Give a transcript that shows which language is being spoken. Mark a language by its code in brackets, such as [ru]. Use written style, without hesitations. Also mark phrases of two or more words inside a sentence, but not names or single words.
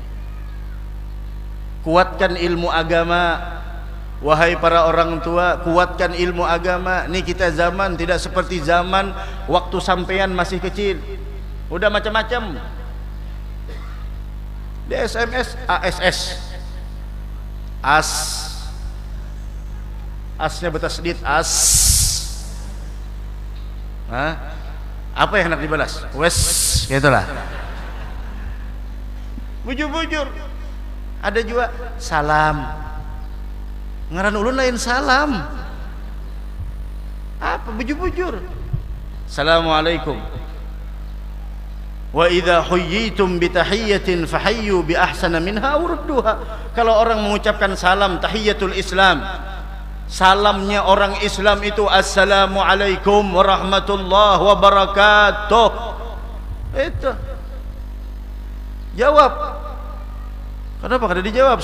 [id] Kuatkan ilmu agama, wahai para orang tua, kuatkan ilmu agama. Ini kita zaman tidak seperti zaman waktu sampean masih kecil. Udah macam-macam. Di SMS, ASS. Asnya bertasdid, as. Apa yang hendak dibalas? Wes, gitulah. Bujur-bujur. Ada juga salam. [bjn] Ngaran ulun lain salam. [id] Apa bujur-bujur? Assalamualaikum. [ar] وإذا حييتم بتحية فحيوا بأحسن منها أو ردوها. [id] Kalau orang mengucapkan salam tahiyatul Islam, salamnya orang Islam itu [ar] السلام عليكم ورحمة الله وبركاته. [id] Itu. Jawab. Kenapa kada dijawab?